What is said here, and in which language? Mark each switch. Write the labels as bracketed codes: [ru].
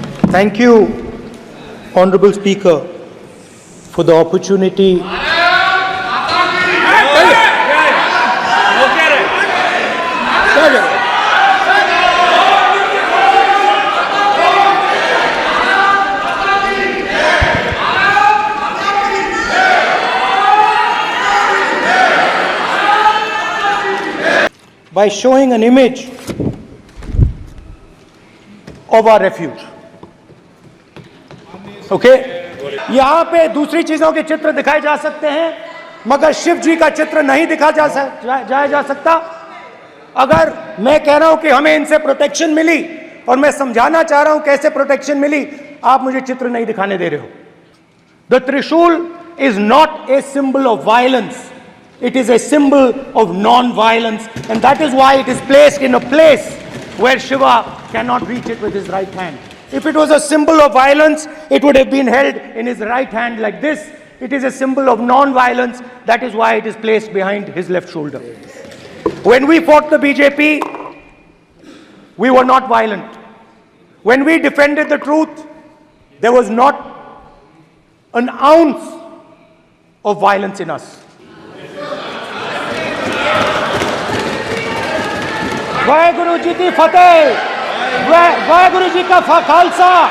[en] Thank you, Honorable Speaker, for the opportunity by showing an image of our refuge. Okay? [hi] यहाँ पे दूसरी चीजों के चित्र दिखाए जा सकते हैं, मगर शिव जी का चित्र नहीं दिखा जा सकता। अगर मैं कह रहा हूं कि हमें इनसे प्रोटेक्शन मिली और मैं समझाना चाह रहा हूं कैसे प्रोटेक्शन मिली, आप मुझे चित्र नहीं दिखाने दे रहे हो। [en] The trishul is not a symbol of violence. It is a symbol of non-violence, and that is why it is placed in a place where Shiva cannot reach it with his right hand. If it was a symbol of violence, it would have been held in his right hand like this. It is a symbol of non-violence. That is why it is placed behind his left shoulder. When we fought the BJP, we were not violent. When we defended the truth, there was not an ounce of violence in us. [pa] Waheguru ji की फतेह, वाहेगुरु जी का खालसा।